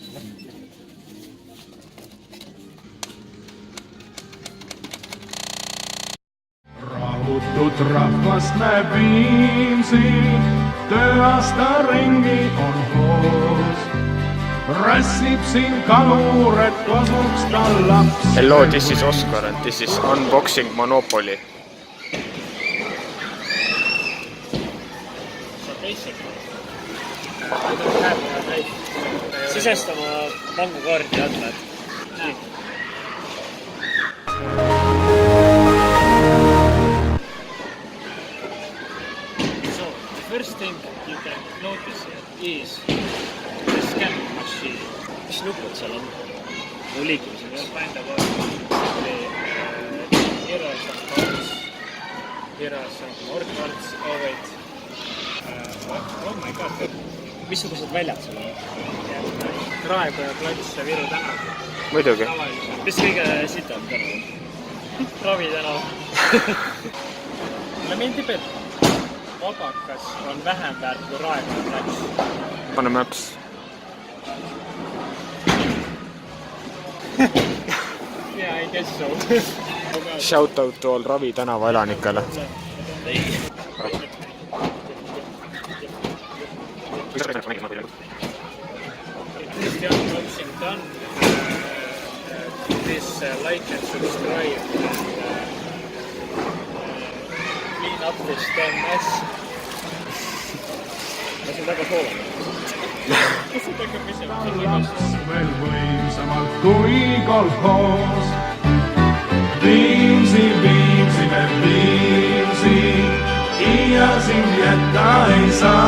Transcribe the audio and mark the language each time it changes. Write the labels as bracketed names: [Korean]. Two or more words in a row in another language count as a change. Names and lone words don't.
[Estonian] Rahutut rahvast näeb viimsi, tööaasta ringi on hoos. Rassib siin kalur, et kosuks tal laps. [English] Hello, this is Oscar and this is unboxing Monopoly. [Estonian] Sisestama pangukaardi andmed. [English] So, the first thing you can notice here is the scan machine. [Estonian] Mis nupud seal on? No liikumiseks. [English] Here are some cards. Here are some more cards. Oh wait. Oh my god. [Estonian] Missugused väljad seal on? Raekoja plats ja Viru tänav. Muidugi. Mis kõige sitam tänav? Ravi tänav. Mulle meeldib, et Vabakas on vähem väärt kui Raekoja plats. Pane maps. [English] Yeah, I guess so. Shout out to all [Estonian] Ravi tänava elanikele. [English] This unboxing done. Please like and subscribe and clean up this damn mess. [Estonian] Ma siin väga soolan. Kas see tagab ise? Veel võimsamalt kui kolhoos. Viimsi, viimsi, me viimsi. Iia sind jätta ei saa.